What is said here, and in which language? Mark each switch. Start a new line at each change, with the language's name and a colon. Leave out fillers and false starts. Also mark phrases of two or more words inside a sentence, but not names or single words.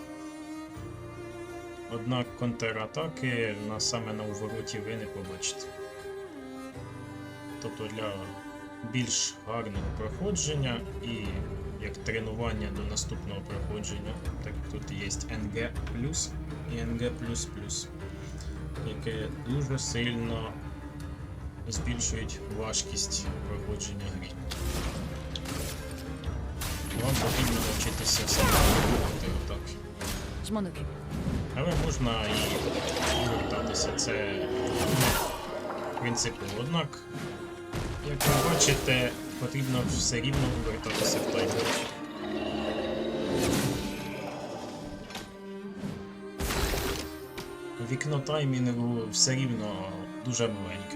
Ukrainian: Однак контратаки саме на увороті ви не побачите.Тобто для більш гарного проходження і як тренування до наступного проходження, так тут є NG+, і NG++, яке дуже сильно збільшують важкість проходження гри. Вам потрібно навчитися саме виконувати атаки.
French: Je m'en occupe.
Ukrainian: Але можна і повертатися, це принципово. Однак, як ви бачите, потрібно все рівно повертатися в таймер. Вікно таймінгу все рівно дуже маленьке.